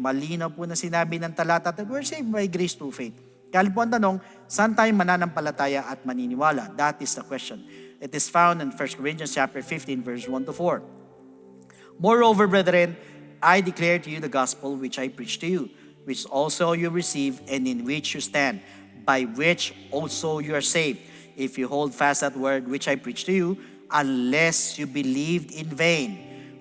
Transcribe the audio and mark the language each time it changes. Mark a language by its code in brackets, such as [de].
[tl] Malinaw po na sinabi ng talata [en] that we're saved by grace through faith. [tl] Kaya po ang tanong, saan tayo mananampalataya at maniniwala? [en] That is the question. It is found in 1 Corinthians chapter 15 verse 1 to 4. Moreover, brethren, I declare to you the gospel which I preached to you, which also you receive and in which you stand, by which also you are saved, if you hold fast that word which I preached to you, unless you believed in vain.